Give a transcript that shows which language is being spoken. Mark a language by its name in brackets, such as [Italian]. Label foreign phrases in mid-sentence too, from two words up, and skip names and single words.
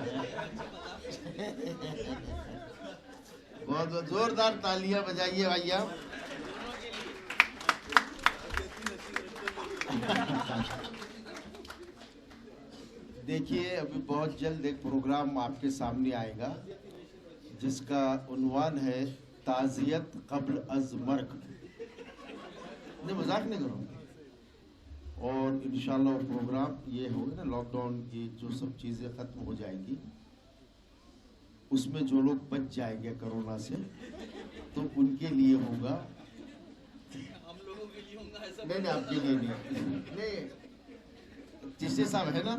[Urdu] بہت بہت زوردار تالیاں بجائیے بھائیا۔ دیکھیے ابھی بہت جلد ایک پروگرام آپ کے سامنے آئے گا جس کا عنوان ہے تعزیت قبل از مرگ۔ نہیں، مذاق نہیں کروں، اور انشاءاللہ وہ پروگرام یہ ہوگا نا، [English] lockdown [Urdu] کی جو سب چیزیں ختم ہو جائیں گی، اس میں جو لوگ بچ جائیں گے کرونا سے تو ان کے لیے ہوگا۔ نہیں، آپ کے لیے نہیں، چشتی صاحب ہے نا؟